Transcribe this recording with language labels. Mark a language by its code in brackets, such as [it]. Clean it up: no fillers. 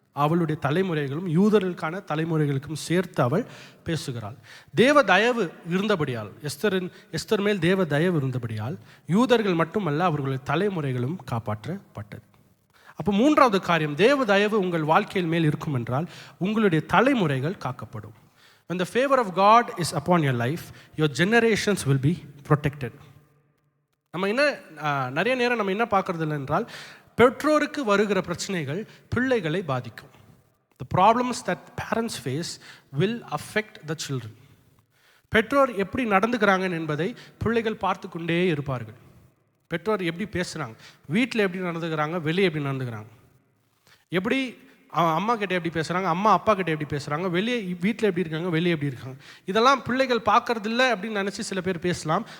[ta] அவளுடைய தலைமுறைகளும் யூதர்களுக்கான தலைமுறைகளுக்கும் சேர்த்து அவள் பேசுகிறாள். தேவ தயவு இருந்தபடியால், எஸ்தர் மேல் தேவ தயவு இருந்தபடியால் யூதர்கள் மட்டுமல்ல, அவர்களுடைய தலைமுறைகளும் காப்பாற்றப்பட்டது. அப்போ 3வது காரியம், தேவ தயவு உங்கள் வாழ்க்கையில் மேல் இருக்கும் என்றால் உங்களுடைய தலைமுறைகள் காக்கப்படும். [en] When the favor of God is upon your life, your generations will be protected. [ta] நிறைய நேரம் நம்ம என்ன பார்க்கறது இல்லை என்றால், பெற்றோருக்கு வருகிற பிரச்சனைகள் பிள்ளைகளை பாதிக்கும். [en] The problems that parents face will affect the children. [ta] பெற்றோர் எப்படி நடந்துக்கிறாங்க என்பதை பிள்ளைகள் பார்த்து கொண்டே இருப்பார்கள். பெற்றோர் எப்படி பேசுகிறாங்க, வீட்டில் எப்படி நடந்துக்கிறாங்க, வெளியே எப்படி நடந்துக்கிறாங்க, எப்படி அம்மா கிட்ட எப்படி பேசுகிறாங்க, அம்மா அப்பா கிட்ட எப்படி பேசுகிறாங்க, வெளியே வீட்டில் எப்படி இருக்காங்க, வெளியே எப்படி இருக்காங்க, இதெல்லாம் பிள்ளைகள் பார்க்கறதில்ல அப்படின்னு நினச்சி சில பேர் பேசலாம்.